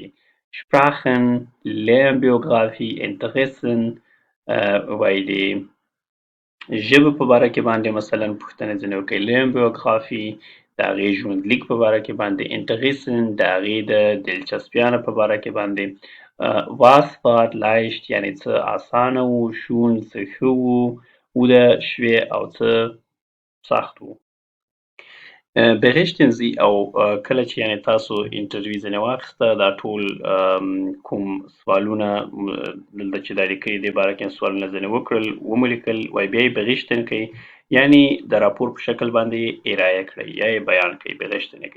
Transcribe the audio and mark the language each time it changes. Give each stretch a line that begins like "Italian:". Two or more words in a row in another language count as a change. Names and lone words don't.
German: Sprachen، Lernbiografie، Interessen،
Pashto: وایي د ژبو په باره کې باندې مثلا پوښتنې ځینې وکئ. Lernbiografie د هغې ژوندلیک په باره کې باندې. Interessen د هغې د دلچسپیانو په باره کې باندې.
German: Was war leicht
Pashto: یعنې څه اسانه و، schon څه ښه و،
German: oder schwer
Pashto: او څه سخت و.
German: berichten Sie
Pashto: او کله چې یعنې تاسو انټرویو ځینې واخیسته، دا ټول کوم سوالونه دلته چې دا لیکلي دې باره کې سوالونه ځینې وکړل، ومو لیکل، وایي بیا یې berichten کوئ، یعنې د راپور په شکل باندې ارایه کړئ یا یې بیان کړئ، berichten یې کوئ.